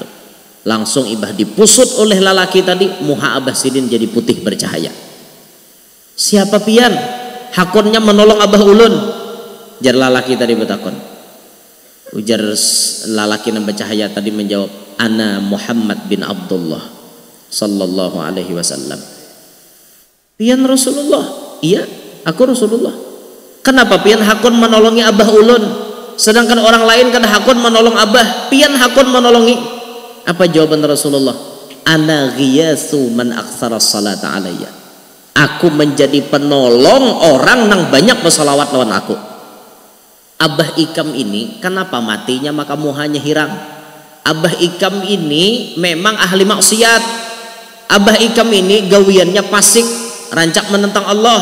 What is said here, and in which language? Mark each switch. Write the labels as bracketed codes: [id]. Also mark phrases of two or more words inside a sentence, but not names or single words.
[bjn] Langsung ibah dipusut oleh lalaki tadi, muha abah sidin jadi putih bercahaya. Siapa pian? Hakunnya menolong abah ulun. Jar lalaki tadi bertakun. Ujar lalaki yang bercahaya tadi menjawab, [ar] أنا محمد بن عبد الله صلى الله عليه وسلم. [bjn] Pian Rasulullah? Iya, aku Rasulullah. Kenapa pian hakun menolongi abah ulun, sedangkan orang lain kada hakun menolong abah, pian hakun menolongi? Apa jawaban Rasulullah? [ar] أنا غياث من أكثر الصلاة عليّ. [bjn] Aku menjadi penolong orang nang banyak bersolawat lawan aku. Abah Ikam ini kenapa matinya maka muhanya hirang? Abah Ikam ini memang ahli maksiat. Abah Ikam ini gawiannya fasik, rancak menentang Allah.